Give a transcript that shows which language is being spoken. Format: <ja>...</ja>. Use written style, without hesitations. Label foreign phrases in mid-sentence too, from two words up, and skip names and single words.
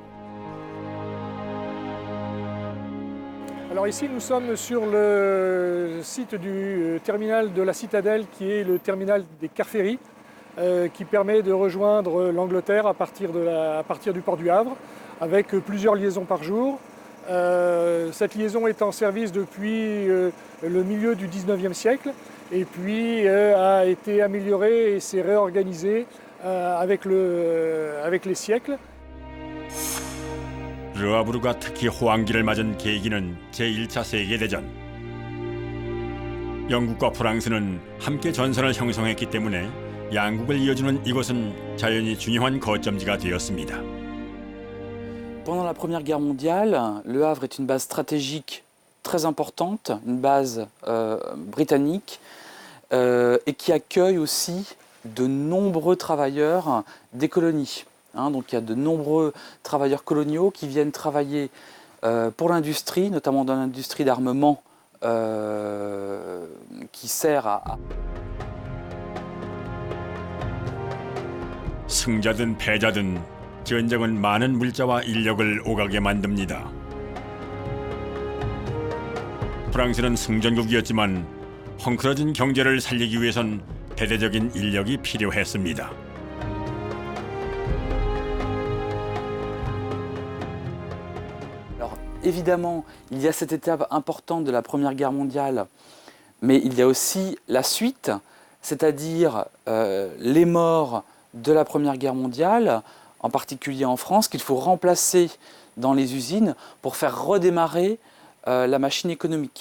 <fr>Alors ici nous sommes sur le site du terminal de la Citadelle qui est le terminal des Carféries qui permet de rejoindre l'Angleterre à partir du port du Havre avec plusieurs liaisons par jour. Cette liaison est en service depuis le milieu du 19e siècle et puis a été améliorée et s'est réorganisée avec les siècles.</fr> <ko>르아브르가 특히 호황기를 맞은 계기는 제1차 세계대전. 영국과 프랑스는 함께 전선을 형성했기 때문에 양국을 이어주는 이곳은 자연히 중요한 거점지가 되었습니다.</ko> <fr>Pendant la Première Guerre mondiale, Le Havre est une base stratégique très importante, une base britannique, et qui accueille aussi de nombreux travailleurs des colonies. Donc il y a de nombreux travailleurs coloniaux qui viennent travailler pour l'industrie, notamment dans l'industrie d'armement qui sert à...</fr> <ko>승자든 패자든 전쟁은 많은 물자와 인력을 오가게 만듭니다. 프랑스는 승전국이었지만 헝클어진 경제를 살리기 위해선 대대적인 인력이 필요했습니다.</ko> <fr>Alors évidemment, il y a cette étape importante de la Première Guerre mondiale, mais il y a aussi la suite, c'est-à-dire les morts de la Première Guerre mondiale, en particulier en France, qu'il faut remplacer dans les usines pour faire redémarrer la machine économique.</fr>